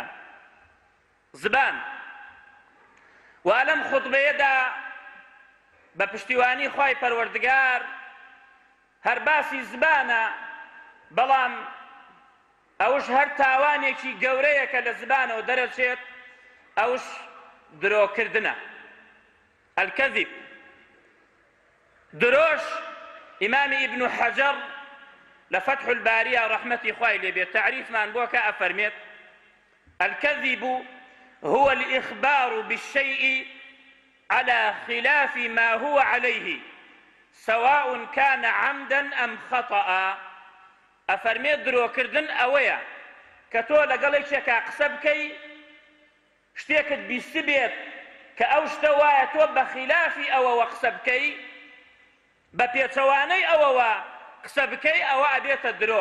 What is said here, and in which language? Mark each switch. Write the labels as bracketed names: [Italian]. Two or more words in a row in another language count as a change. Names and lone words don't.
[Central Kurdish] زبان و لەم خوتبەیەدا بە پشتیوانی خوای پەروەردگار هەر باسی زبانە، بەڵام ئەوش هەر تاوانێکی گەورەیە کە لە زبانەوە دەرەچێت، ئەوش درۆکردنە. [Arabic] الكذب. دروش إمام ابن حجر لفتح البارية رحمة [Central Kurdish] خوای لێ بێت تعریفمان بۆ کە ئەفەرمێت [Arabic] الكذب هو الإخبار بالشيء على خلاف ما هو عليه سواء كان عمدا أم خطأ. [Central Kurdish] ئەفەرمێت درۆکردن ئەوەیە کە تۆ لەگەڵێکێکا قسە بکەی شتێکت بیست بێت کە ئەو شتە وایە تۆ بە خلافی ئەوەوە قسە بکەی، بە پێچەوانەی ئەوەوە قسە بکەی، ئەوە ئەبێتە درۆ.